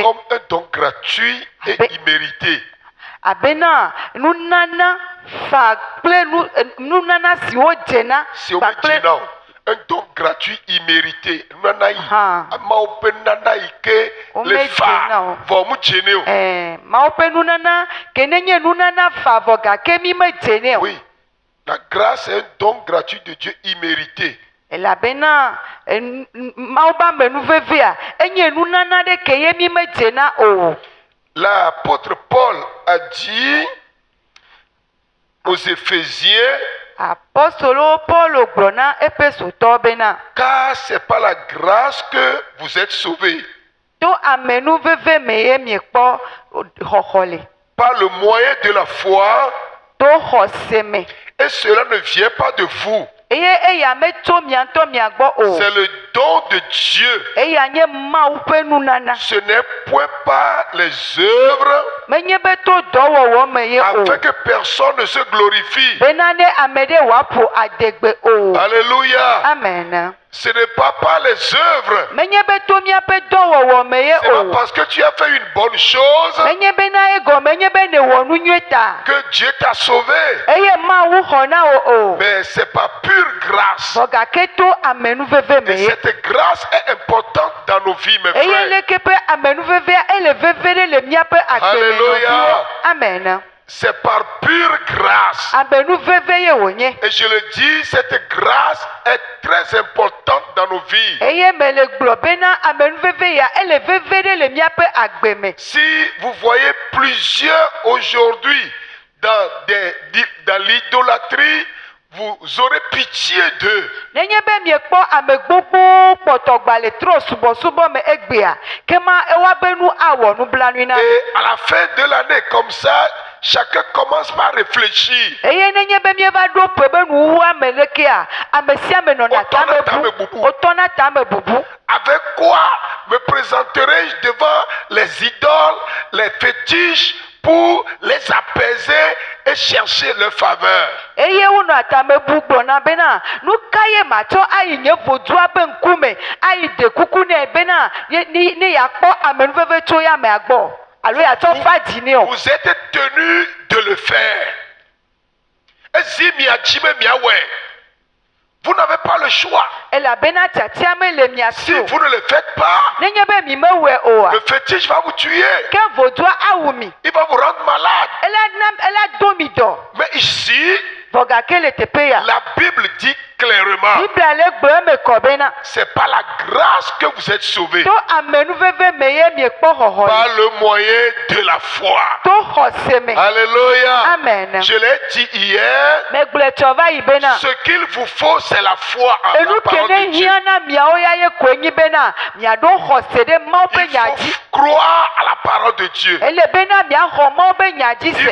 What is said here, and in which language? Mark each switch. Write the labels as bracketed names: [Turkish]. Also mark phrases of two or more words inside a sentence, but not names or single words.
[French] comme un don gratuit et immérité. [Ewe] Abena nunana fa kple nunana siwo dzena [French] C'est au [Ewe] kpakple [French] un don gratuit immérité. [Ewe] Nana yi, Ah. amawo pe nana yi ke O le me fa, dzena o. vɔ mu dzene o. Mawu ƒe nunana ke nenye nunana fa vɔ gake mi me dzenɛ o. [French] Oui, la grâce est un don gratuit de Dieu immérité. [Ewe] Elabena Mawu ƒe amenuvevea enye nunana ɖe ke ye mi me dzena o. [French] L'apôtre Paul a dit aux Éphésiens, [Ewe] Apostolo Paulo gblɔ na Efesotɔwo bena [French] car c'est par la grâce que vous êtes sauvés, [Ewe] to amenuveve me ye miekpɔ xɔxɔ le. [French] par le moyen de la foi, [Ewe] To xɔse me. [French] et cela ne vient pas de vous. [Ewe] eye eya meto miantɔ miagbɔ o. [French] C'est le don de Dieu. [Ewe] Eya nye Mawu ƒe nunana. [French] Ce n'est point pas les œuvres [Ewe] Menye be to dɔwɔwɔ me ye o. [French] afin que personne ne se glorifie. [Ewe] Bena ne ame ɖe wòaƒo adegbe o. [French] Alléluia. Amen. Ce n'est pas par les œuvres. [Ewe] Menye be to miaƒe dɔwɔwɔ me ye [French] C'est pas [Ewe] o. [French] parce que tu as fait une bonne chose [Ewe] Menye bena egɔme nye be ne wɔ nu nyuie ta. [French] que Dieu t'a sauvé. [Ewe] Eye Mawu xɔ na wo o. [French] Mais c'est par pure grâce. [Ewe] Vɔ gake to amenuveve me [French] Et [Ewe] ye. [French] cette grâce est importante dans nos vies, mes [Ewe] Eye [French] frères. [Ewe] leke ƒe amenuvevea ele veve ɖe le miaƒe [French] Alléluia. [Ewe] agbemenɔviwo. Amen. [French] C'est par pure grâce. [Ewe] Amenuveve ye wònye. [French] Et je le dis, cette grâce est très importante dans nos vies. [Ewe] Eye mele gblɔ bena amenuveve ya ele veve ɖe le miaƒe agbe me. [French] Si vous voyez plusieurs aujourd'hui dans l'idolâtrie, vous aurez pitié d'eux. [Ewe] Nenye be miekpɔ ame gbogbo kpɔtɔgba le trɔ subɔsubɔ me egbea, kema ewa be nu awɔ nublanui na. [French] Et à la fin de l'année, comme ça, chacun commence par réfléchir. [Ewe] Eye nenye be mieva ɖo ƒe be nuwu ame lekea, ame sia ame nɔna Wotɔna tame tame bu, bubu. wotɔna tame bubu. [French] Avec quoi me présenterai-je devant les idoles, les fétiches, pour les apaiser et chercher leur faveur? [Ewe] Eye wonɔ atame bu gblɔna bena nu ka ye matsɔ ayi nye vodua be ŋkume ayi de kuku nɛ bena ne yakpɔ amenuveve tso ya mea gbɔ alo yatsɔ fa dzi nɛ o. [French] Vous êtes tenus de le faire. [Ewe] Ezi miadzime miawɛ. [French] Vous n'avez pas le choix. [Ewe] Elabena tiatia me le mia [French] Si [Ewe] si o. [French] vous ne le faites pas, [Ewe] Nenye be mi mewɔe oa, [French] le fétiche va vous tuer. [Ewe] ke vodua awu mi. [French] Il va vous rendre malade. [Ewe] Ela do mi dɔ. [French] Mais ici, [Ewe] Vɔ gake le teƒe ya. [French] la Bible dit clairement, [Ewe] Biblia le gblɔ eme kɔ bena [French] c'est par la grâce que vous êtes sauvés. [Ewe] to amenuveve me ye miekpɔ xɔxɔ [French] Par [Ewe] le. [French] le moyen de la foi. [Ewe] To xɔse me. [French] Alléluia. Amen. Je l'ai dit hier, [Ewe] Megblɔe tsɔ va yi bena. [French] ce qu'il vous faut, c'est la foi en [Ewe] Enu [French] la parole [Ewe] kene [French] de Dieu. [Ewe] hiã na miawo ya ye koe nyi bena miaɖo xɔse ɖe Mawu ƒe [French] Il [Ewe] nya [French] faut [Ewe] dzi. [French] croire à la parole de Dieu. [Ewe] Ele bena miaxɔ Mawu ƒe nya dzi [French] Il